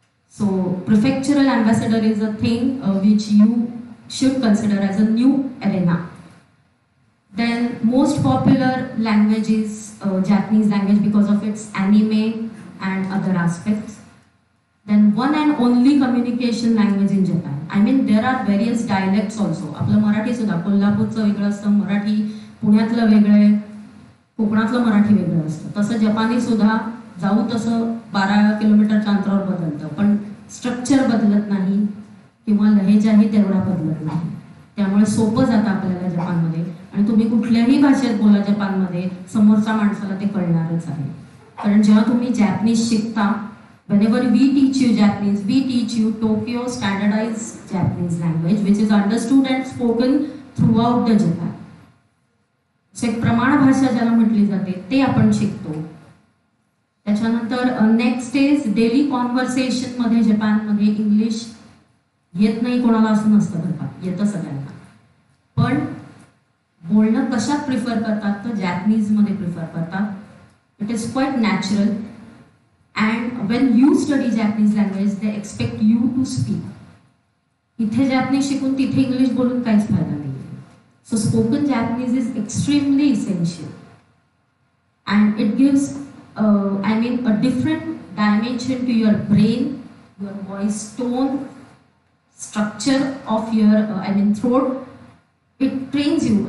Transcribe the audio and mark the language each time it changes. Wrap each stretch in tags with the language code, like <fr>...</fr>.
<en>So prefectural ambassador is a thing which you should consider as a new arena. Then most popular language is Japanese language because of its anime and other aspects. Then one and only communication language in Japan. I mean there are various dialects also.</en> <mr>आपलं मराठी सुद्धा कोल्हापूरचं वेगळं असतं, मराठी पुण्यातलं वेगळं आहे, कोकणातलं मराठी वेगळं असतं. तसं जपानी सुद्धा जाऊ तसं 12 किलोमीटरच्या अंतरावर बदलतं, पण स्ट्रक्चर बदलत नाही किंवा लहेजाही तेवढा बदलत नाही. त्यामुळे सोपं जातं आपल्याला जपानमध्ये, आणि तुम्ही कुठल्याही भाषेत बोला जपानमध्ये, समोरच्या माणसाला ते कळणारच आहे. कारण जेव्हा तुम्ही जॅपनीज शिकता,</mr> <en>whenever we teach you Japanese, we teach you Tokyo standardized Japanese language, which is understood and spoken throughout the Japan.</en> <mr>So एक प्रमाण भाषा ज्याला म्हटली जाते ते आपण शिकतो. त्याच्यानंतर</mr> <en>next is daily conversation</en> <mr>मध्ये जपानमध्ये इंग्लिश येत नाही कोणाला असं नसतं बरं का, येतं सगळ्यांना. पण बोलणं कशात प्रिफर करतात तर जॅपनीजमध्ये प्रिफर करतात.</mr> <en>It is quite natural. And when you study Japanese language, they expect you to speak.</en> <mr>इथे Japanese शिकून तिथे English बोलून काहीच फायदा नाही.</mr> <en>So spoken Japanese is extremely essential, and it gives, I mean, a different dimension to your brain, your voice tone, structure of your, throat. It trains you.</en>